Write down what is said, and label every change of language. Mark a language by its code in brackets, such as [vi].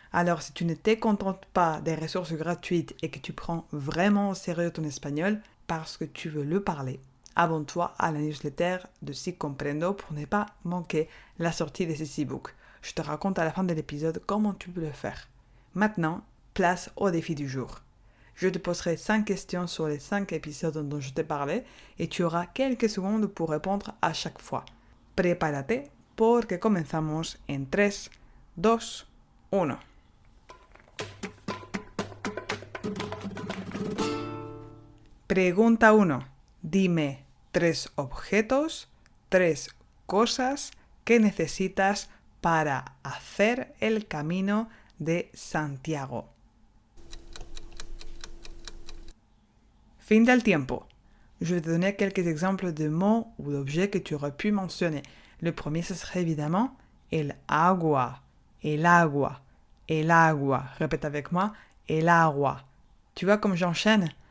[fr] Alors si tu ne te contentes pas des ressources gratuites et que tu prends vraiment au sérieux ton espagnol parce que tu veux le parler, abonne-toi à la newsletter de Si Comprendo pour ne pas manquer la sortie de ces e-books. Je te raconte à la fin de l'épisode comment tu peux le faire. Maintenant, place au défi du jour. Je te poserai 5 questions sur les 5 épisodes dont je t'ai parlé et tu auras quelques secondes pour répondre à chaque fois. [es] Prepárate porque comenzamos en 3, 2, 1. Pregunta 1. Dime 3 objetos, 3 cosas que necesitas para hacer el camino de Santiago. Fin del tiempo. [fr] Je vais te donner quelques exemples de mots ou d'objets que tu aurais pu mentionner. Le premier, ce serait évidemment [es] el agua, el agua, el agua. [fr] Répète avec moi, el agua. Tu vois comme j'enchaîne?